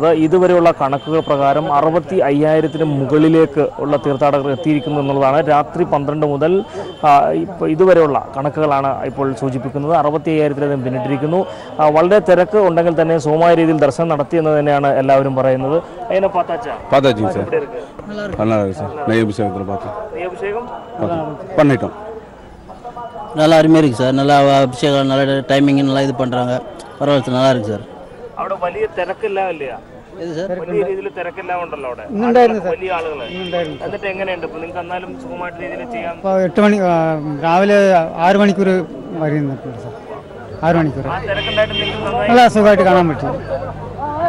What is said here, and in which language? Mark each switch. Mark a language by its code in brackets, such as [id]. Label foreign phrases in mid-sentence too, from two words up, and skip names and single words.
[ml] ഇതുവരെയുള്ള കണക്കുകൾ പ്രകാരം 65,000-ന് മുകളിലേക്ക് ഉള്ള തീർത്ഥാടകർ എത്തിയിരിക്കുന്നു എന്നുള്ളതാണ്. രാത്രി 12 മുതൽ ഇതുവരെയുള്ള കണക്കുകളാണ് ഇപ്പോൾ സൂചിപ്പിക്കുന്നത്. 65,000-ലധികം പിന്നിട്ടിരിക്കുന്നു. വളരെ തിരക്ക് ഉണ്ടെങ്കിൽ തന്നെ സുഗമമായ രീതിയിൽ ദർശനം നടത്തിയെന്ന് തന്നെയാണ് എല്ലാവരും പറയുന്നത്. [ta] நல்லா அருமையாக இருக்குது சார். நல்லா அபிஷேகம் நல்லா டைமிங் நல்லா இது பண்ணுறாங்க. பரவாயில்ல, நல்லா இருக்குது சார். [ml] അവിടെ വലിയ തിരക്കില്ല ഇല്ലയാ? ഇത് സാർ വലിയ രീതിയിൽ തിരക്കെല്ലാം ഉണ്ടല്ലോ അവിടെ. വലിയ ആളുകൾ എന്നിട്ട് എങ്ങനെയുണ്ട് ഇപ്പോൾ നിങ്ങൾക്ക്? എന്നാലും സുഖമായിട്ട് രീതിയിൽ ചെയ്യാം. 8 മണി രാവിലെ 6 മണിക്കൂർ വരുന്നുണ്ട് സാർ. 6 മണിക്കൂർ ആ തിരക്കുണ്ടായിട്ട് നിങ്ങൾക്ക് നല്ല സുഖമായിട്ട് കാണാൻ പറ്റും.